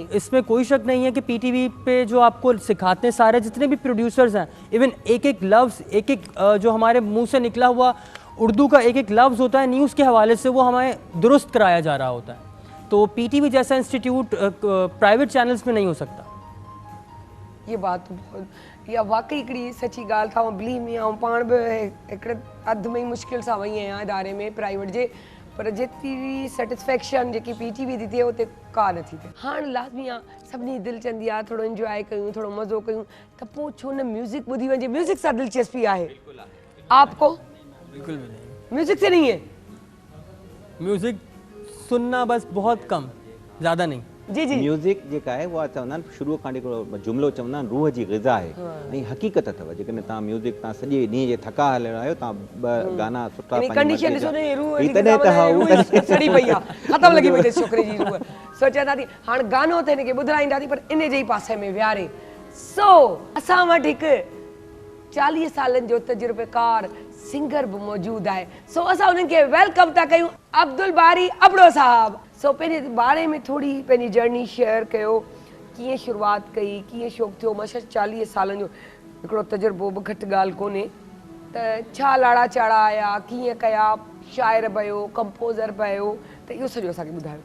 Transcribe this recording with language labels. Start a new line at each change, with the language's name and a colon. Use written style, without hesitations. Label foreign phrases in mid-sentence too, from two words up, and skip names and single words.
Urdu: اس میں کوئی شک نہیں ہے کہ پی ٹی وی پہ جو آپ کو سکھاتے ہیں سارے جتنے بھی پروڈیوسرز ہیں، ایون ایک ایک لفظ ایک ایک جو ہمارے منہ سے نکلا ہوا اردو کا ایک ایک لفظ ہوتا ہے نیوز کے حوالے سے وہ ہمیں درست کرایا جا رہا ہوتا ہے. تو پی ٹی وی جیسا
English: institute private channels
Urdu: میں نہیں ہو سکتا. یہ بات تو بہت,
Sindhi: या वाकई हिकिड़ी सची ॻाल्हि था।
English: believe me,
Sindhi: ऐं पाण बि हिकिड़े अधु में ई मुश्किल सां वई आहियां इदारे में प्राइवेट जे, पर जेतिरी सेटिस्फेक्शन जेकी पीटीवी थी थिए उते का नथी थिए। हाणे लाज़मी आहे सभिनी दिलि चवंदी आहे थोरो इंजॉय कयूं, थोरो मज़ो कयूं, त पोइ छो न म्यूज़िक ॿुधी वञे। म्यूज़िक सां दिलचस्पी आहे आपको?
Urdu: بالکل بھی نہیں. میوزک سے نہیں ہے? میوزک سننا بس بہت کم، زیادہ نہیں. جی جی.
Sindhi: म्यूज़िक जेका आहे उहा चवंदा आहिनि शुरूअ खां हिकिड़ो जुमिलो चवंदा आहिनि रूह जी ग़िज़ा आहे ऐं हक़ीक़त अथव। जेकॾहिं तव्हां म्यूज़िक तव्हां सॼे ॾींहं जे थका हलियल आहियो, तव्हां ॿ गाना सुठा कंडीशन ॾिसो न, रूह जी तॾहिं त हा उहा सड़ी पई आहे, ख़तमु लॻी पई अथसि छोकिरे जी रूह। सोचिया थी हाणे गानो त हिनखे ॿुधाईंदासीं पर इन जे ई पासे में विहारे। सो असां वटि हिकु 40 सालनि जो तजुर्बेकार सिंगर
Urdu: بھی موجود ہے.
Sindhi: सो असां उन्हनि खे वेलकम था कयूं, अब्दुल बारी अबड़ो साहब। सो पंहिंजे बारे में थोड़ी पंहिंजी जर्नी शेयर कयो, कीअं शुरुआत कई, कीअं शौक़ु थियो। मां 40 सालनि जो हिकिड़ो तजुर्बो बि घटि ॻाल्हि कोन्हे, त छा लाड़ा चाड़ा आया, कीअं कया, शाइर बयो, कंपोज़र बयो, त इहो सॼो असांखे ॿुधायो।